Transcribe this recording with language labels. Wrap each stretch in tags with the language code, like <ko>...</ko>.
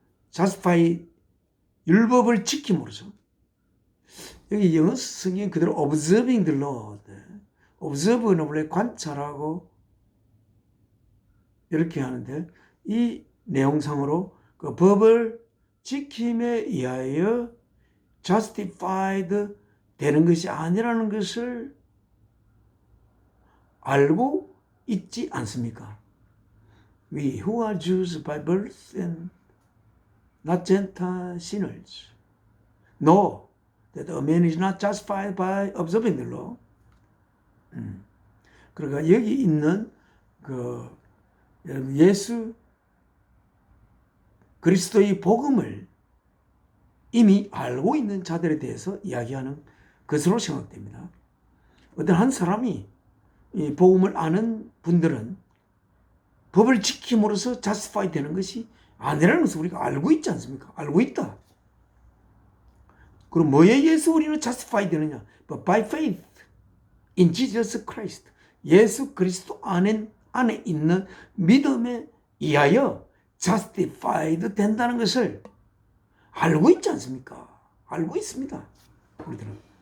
<ko>justify 율법을 지킴으로써 여기 영어 성경 그대로</ko> <en>observing the law</en> <ko>observe는 원래 관찰하고 이렇게 하는데 이 내용상으로 그 법을 지킴에 의하여 justified 되는 것이 아니라는 것을 알고 있지 않습니까?</ko> <en>We who are Jews by birth and not Gentile sinners know that a man is not justified by observing the law.</en> <ko>그러니까 여기 있는 그 예수 그리스도의 복음을 이미 알고 있는 자들에 대해서 이야기하는 것으로 생각됩니다. 어떤 한 사람이 이 복음을 아는 분들은 법을 지킴으로써 justify 되는 것이 아니라는 것을 우리가 알고 있지 않습니까? 알고 있다. 그럼 뭐에 의해서 우리는 justify 되느냐?</ko> <en>But by faith in Jesus Christ.</en> <ko>예수 그리스도 안에 있는 믿음에 의하여 justified 된다는 것을 알고 있지 않습니까? 알고 있습니다. 우리들은.</ko>